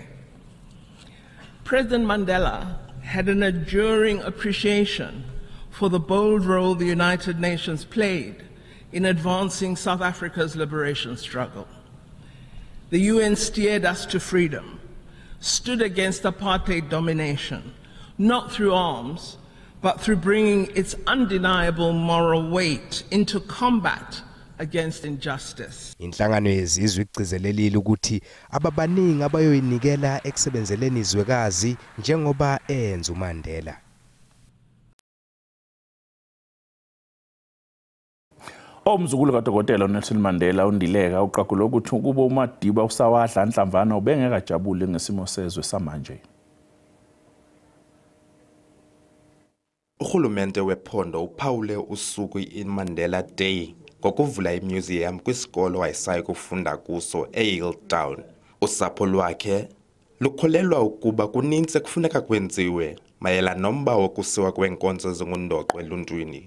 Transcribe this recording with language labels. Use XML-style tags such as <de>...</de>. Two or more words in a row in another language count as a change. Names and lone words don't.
<en>President Mandela had an enduring appreciation for the bold role the United Nations played in advancing South Africa's liberation struggle. The UN steered us to freedom, stood against apartheid domination, not through arms, but through bringing its undeniable moral weight into combat against injustice.</en> <zu>Inhlangano yezizwe igcizelelile ukuthi ababaningi abayoyinikela ekusebenzeleni izwekazi njengoba enza uMandela. Umzukulu kaDokotela Nelson Mandela undileka uqaqula ukuthi kuba uMadiba usawadla anhlamvana ubengekajabule ngesimo sezwe samanje.</zu> <xh>Uhulumende wephondo uphawule usuku iMandela Day ngokuvula imuseum kwisikolo wayesayo kufunda kuso eHilltown. Usapho lwakhe lukholelwa ukuba kuninzi kufuneka kwenziwe mayelana nomba wokusiwa kwenkonzo zengundoqo eluntwini.</xh>